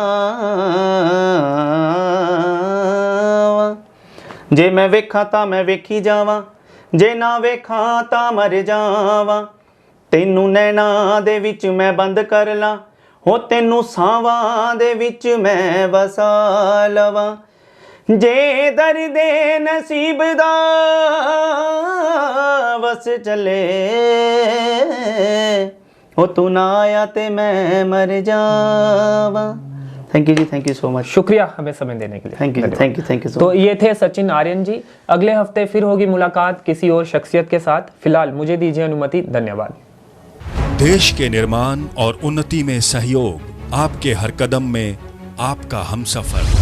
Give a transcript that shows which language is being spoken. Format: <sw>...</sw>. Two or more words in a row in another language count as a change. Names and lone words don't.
<pa>ਜੇ ਮੈਂ ਵੇਖਾਂ ਤਾਂ ਮੈਂ ਵੇਖੀ ਜਾਵਾਂ, ਜੇ ਨਾ ਵੇਖਾਂ ਤਾਂ ਮਰ ਜਾਵਾਂ, ਤੈਨੂੰ ਨੈਣਾਂ ਦੇ ਵਿਚ ਮੈਂ ਬੰਦ ਕਰ ਲਾਂ, ਹੋ ਤੈਨੂੰ ਸਾਵਾਂ ਦੇ ਵਿਚ ਮੈਂ ਵਸਾ ਲਵਾਂ, ਜੇ ਦਰਦੇ ਨਸੀਬ ਦਾ ਵੱਸ ਚੱਲੇ, ਹੋ ਤੂੰ ਨਾ ਆਇਆ ਤੇ ਮੈਂ ਮਰ ਜਾਵਾਂ।</pa> <en>thank you ji, thank you so much.</en> <hi>शुक्रिया हमें समय देने के लिए।</hi> <en>thank you so much.</en> <hi>तो ये थे सचिन आर्यन जी। अगले हफ्ते फिर होगी मुलाकात किसी और शख्सियत के साथ। फिलहाल मुझे दीजिए अनुमति, धन्यवाद। देश के निर्माण और उन्नति में सहयोग, आपके हर कदम में आपका हमसफर।</hi>